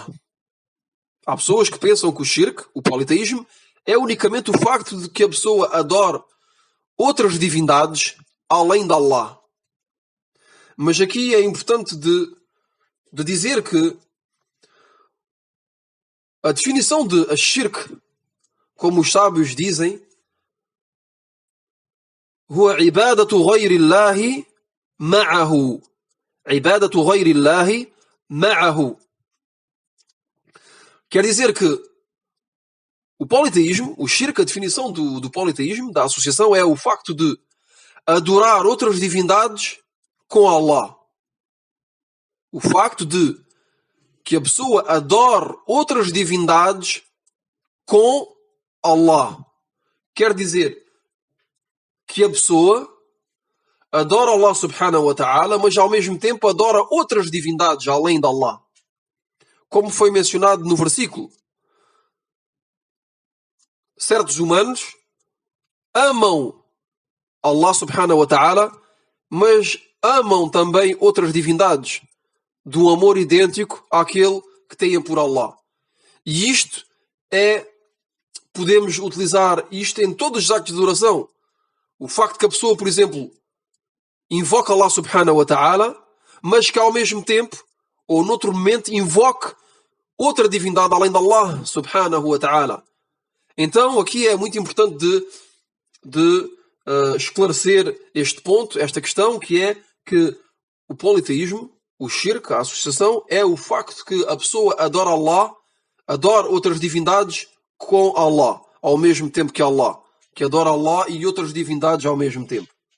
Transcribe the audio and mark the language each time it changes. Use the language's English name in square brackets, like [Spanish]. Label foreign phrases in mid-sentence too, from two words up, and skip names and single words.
[Portuguese] Há pessoas que pensam que o shirk, o politeísmo, é unicamente o facto de que a pessoa adore outras divindades além de Allah. Mas aqui é importante de dizer que a definição de shirk, como os sábios dizem, [Arabic] هو عبادة غير الله معه عبادة غير الله معه. [Portuguese] Quer dizer que o politeísmo, o shirk, a definição do politeísmo, da associação, é o facto de adorar outras divindades com Allah. O facto de que a pessoa adore outras divindades com Allah. Quer dizer que a pessoa adora Allah [Arabic] سبحانه وتعالى, [Portuguese] mas ao mesmo tempo adora outras divindades além de Allah. Como foi mencionado no versículo. Certos humanos amam Allah [Arabic] سبحانه وتعالى, [Portuguese] mas amam também outras divindades, de um amor idêntico àquele que têm por Allah. E isto podemos utilizar isto em todos os actos de adoração. O facto que a pessoa, por exemplo, invoca Allah [Arabic] سبحانه وتعالى, [Portuguese] mas que ao mesmo tempo, ou noutro momento, invoque outra divindade além de Allah [Arabic] سبحانه وتعالى. [Portuguese] Então, aqui é muito importante de esclarecer este ponto, esta questão, que é que o politeísmo, o shirk, a associação, é o facto que a pessoa adora Allah, adora outras divindades com Allah, ao mesmo tempo que Allah, que adora Allah e outras divindades ao mesmo tempo.